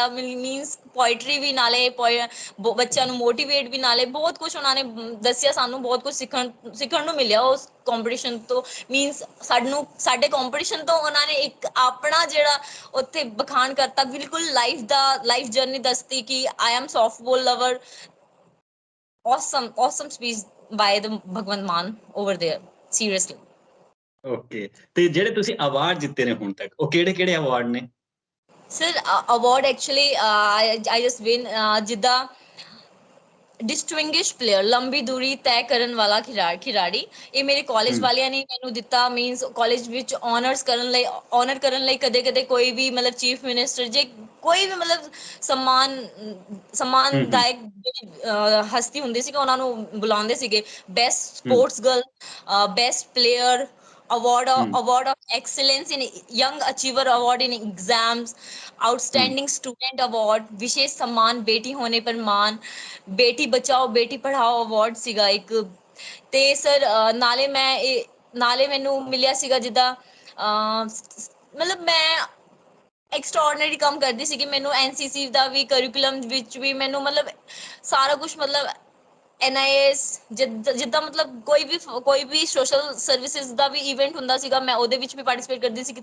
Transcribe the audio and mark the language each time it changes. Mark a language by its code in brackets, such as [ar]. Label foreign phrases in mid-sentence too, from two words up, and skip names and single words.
[pa] ਮੀਨਸ ਪੋਇਟਰੀ ਵੀ ਨਾਲੇ ਬੱਚਿਆਂ ਨੂੰ ਮੋਟੀਵੇਟ ਵੀ ਨਾਲੇ ਬਹੁਤ ਕੁਝ ਉਹਨਾਂ ਨੇ ਦੱਸਿਆ ਸਾਨੂੰ, ਬਹੁਤ ਕੁਝ ਸਿੱਖਣ ਨੂੰ ਮਿਲਿਆ ਉਸ ਕੰਪੀਟੀਸ਼ਨ ਤੋਂ। ਮੀਨਸ ਸਾਡੇ ਕੰਪੀਟੀਸ਼ਨ ਤੋਂ ਉਹਨਾਂ ਨੇ ਇੱਕ ਆਪਣਾ ਜਿਹੜਾ ਉੱਥੇ ਬਖਾਨ ਕਰਤਾ, ਬਿਲਕੁਲ [en] life journey [pa] ਦੱਸਤੀ ਕਿ [en] I am softball lover. awesome speech by the Bhagwant Mann over there, seriously. [pa] ਓਕੇ, ਤੇ ਜਿਹੜੇ ਤੁਸੀਂ ਅਵਾਰਡ ਜਿੱਤੇ ਨੇ ਹੁਣ ਤੱਕ, ਉਹ ਕਿਹੜੇ ਅਵਾਰਡ ਨੇ? [en] Sir, award actually I just win [pa] ਜਿੱਦਾਂ [en] distinguish player, [pa] ਲੰਬੀ ਦੂਰੀ ਤੈਅ ਕਰਨ ਵਾਲਾ ਖਿਡਾਰੀ, ਇਹ ਮੇਰੇ ਕਾਲਜ ਵਾਲਿਆਂ ਨੇ ਮੈਨੂੰ ਦਿੱਤਾ। ਮੀਨਸ ਕਾਲਜ ਵਿੱਚ ਆਨਰ ਕਰਨ ਲਈ ਕਦੇ ਕੋਈ ਵੀ ਮਤਲਬ [en] chief minister [pa] ਜੇ ਕੋਈ ਵੀ ਮਤਲਬ ਸਮਾਨਦਾਇਕ ਹਸਤੀ ਹੁੰਦੀ ਸੀ ਕਿ ਉਹਨਾਂ ਨੂੰ ਬੁਲਾਉਂਦੇ ਸੀਗੇ। [en] best sports girl, best player award of excellence in young achiever award in exams, outstanding student award, [hi] विशेष सम्मान, बेटी होने पर मान, बेटी बचाओ बेटी पढ़ाओ award [pa] ਸੀਗਾ ਇੱਕ। ਤੇ ਸਰ ਨਾਲੇ ਮੈਨੂੰ ਮਿਲਿਆ ਸੀਗਾ ਜਿੱਦਾਂ ਮਤਲਬ ਮੈਂ ਐਕਸਟਰਾਆਰਡੀਨਰੀ ਕੰਮ ਕਰਦੀ ਸੀ ਕਿ ਮੈਨੂੰ ਐਨਸੀਸੀ ਦਾ ਵੀ ਕਰਿਕੂਲਮ ਵਿੱਚ ਵੀ ਮੈਨੂੰ ਮਤਲਬ ਸਾਰਾ ਕੁਝ ਮਤਲਬ NIS ਜਿੱਦਾਂ ਮਤਲਬ ਕੋਈ ਵੀ [en] social services [pa] ਦਾ ਵੀ ਇਵੈਂਟ ਹੁੰਦਾ ਸੀਗਾ, ਮੈਂ ਉਹਦੇ ਵਿੱਚ ਵੀ ਪਾਰਟਿਸਿਪੇਟ ਕਰਦੀ ਸੀ।